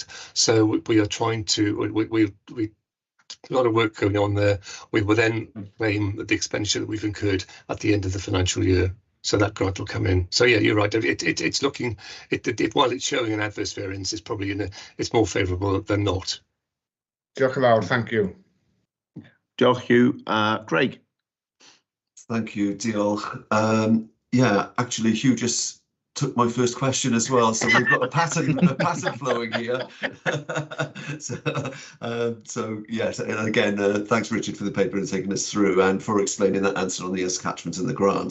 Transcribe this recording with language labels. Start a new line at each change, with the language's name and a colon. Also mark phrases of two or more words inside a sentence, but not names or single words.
English: So we are trying to. We a lot of work going on there. We will then claim the expenditure that we've incurred at the end of the financial year. So that grant will come in. So yeah, you're right. It's looking. While it's showing an adverse variance, it's probably it's more favourable than not.
Welsh: Diolch yn fawr.
English: Thank you.
Welsh: Diolch, Hugh. Craig.
English: Thank you, diolch. Yeah, actually, Hugh just took my first question as well, so we've got a pattern flowing here. So yes, and again, thanks Richard for the paper and taking us through, and for explaining that answer on the catchments and the grants.